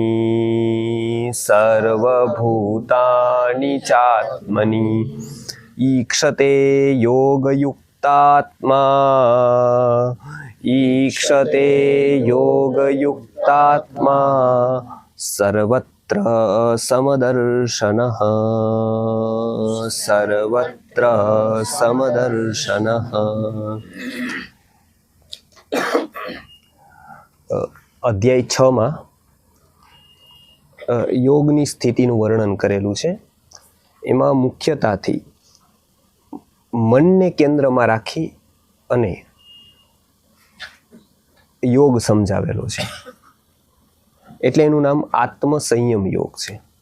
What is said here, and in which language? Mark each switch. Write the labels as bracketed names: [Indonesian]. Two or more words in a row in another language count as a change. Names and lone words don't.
[Sanskrit] सर्वभूतानि चात्मनि ईक्षते योगयुक्तात्मा ईक्षते योगयुक्तात्मा सर्वत्र समदर्शनः सर्वत्र समदर्शनः। [Gujarati] अध्याय 6 માં યોગની સ્થિતિનું વર્ણન કરેલું છે। એમાં મુખ્યતાથી મનને કેન્દ્રમાં રાખી અને યોગ સમજાવેલો છે, એટલે એનું નામ આત્મસંયમ યોગ છે।